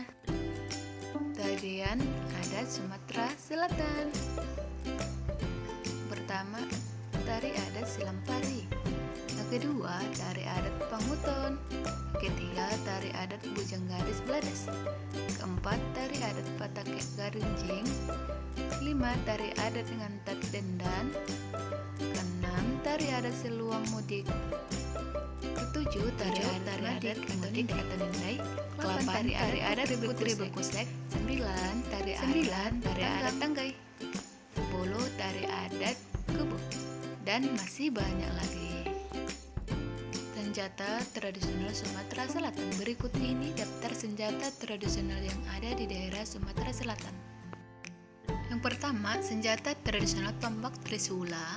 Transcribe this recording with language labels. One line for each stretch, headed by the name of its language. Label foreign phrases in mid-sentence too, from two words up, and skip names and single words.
Indonesian: Tarian adat Sumatera Selatan. Pertama, tari adat Silampari. Yang kedua, tari adat Panguton. Ketiga, tari adat Bujang Gadis Bladas. Keempat, tari adat Patake Garinjing. Kelima, tari adat Ngantat Dendan. Keenam, tari adat Seluang Mudik. Ketujuh, tari adat Mudik atau Nindai. Delapan, tari adat Putri Bekusek. Sembilan, tari adat Tanggai. 10, tari adat Kubu. Dan masih banyak lagi. Senjata tradisional Sumatera Selatan. Berikut ini daftar senjata tradisional yang ada di daerah Sumatera Selatan. Yang pertama, senjata tradisional tombak trisula.